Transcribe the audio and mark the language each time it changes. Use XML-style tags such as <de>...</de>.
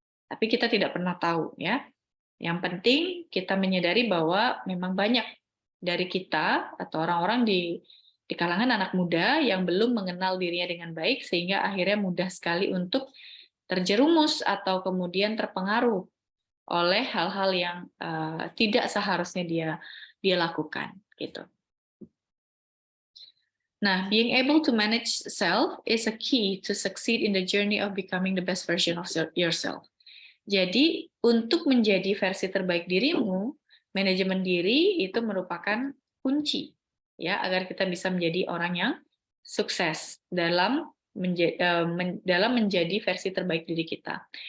<id>Tapi kita tidak pernah tahu ya. Yang penting kita menyadari bahwa memang banyak dari kita atau orang-orang di kalangan anak muda yang belum mengenal dirinya dengan baik sehingga akhirnya mudah sekali untuk terjerumus atau kemudian terpengaruh oleh hal-hal yang tidak seharusnya dia lakukan gitu.</id> <en>Nah, being able to manage self is a key to succeed in the journey of becoming the best version of yourself.</en> <id>Jadi, untuk menjadi versi terbaik dirimu, manajemen diri itu merupakan kunci ya agar kita bisa menjadi orang yang sukses dalam menjadi versi terbaik diri kita.</id>